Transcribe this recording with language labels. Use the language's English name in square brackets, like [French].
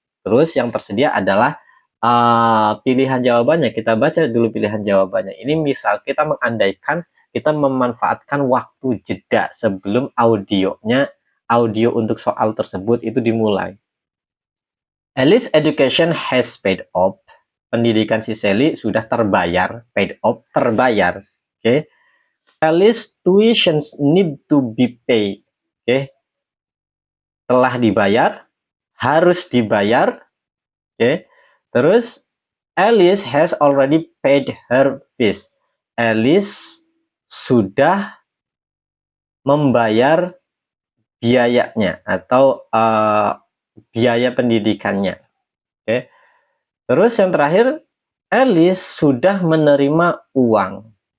[Indonesian] Terus yang tersedia adalah pilihan jawabannya. Kita baca dulu pilihan jawabannya. Ini misal kita mengandaikan kita memanfaatkan waktu jeda sebelum audio untuk soal tersebut itu dimulai. [English] Alice education has paid off. [Indonesian] Pendidikan si Sally sudah terbayar. Paid off, terbayar. Oke. Okay. [English] Alice tuitions need to be paid. [Indonesian] Oke. Okay. Telah dibayar, harus dibayar. Oke. Okay. [English] Terus Alice has already paid her fees. [Indonesian] Alice sudah membayar biayanya atau biaya pendidikannya. Oke. Terus yang terakhir, Alice sudah menerima uang.